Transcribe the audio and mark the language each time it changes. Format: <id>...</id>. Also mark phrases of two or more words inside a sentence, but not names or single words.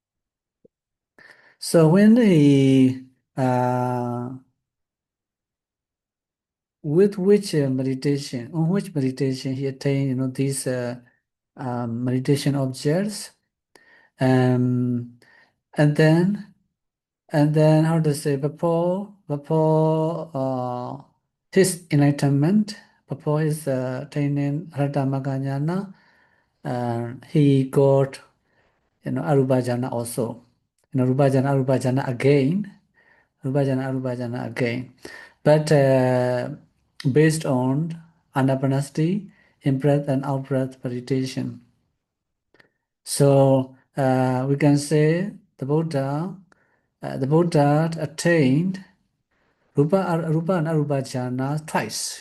<en>So when he with which meditation he attained these meditation objects, and then how to say, before his enlightenment, before his attaining Abhidhamma, he got</en> <pi>arupa jhana</pi> <en>also,</en> <pi>arupa jhana</pi> <en>again, but based on anapanasati, in-breath and out-breath meditation. So we can say the Buddha attained rupa and</en> <pi>arupa jhana</pi> <en>twice.</en>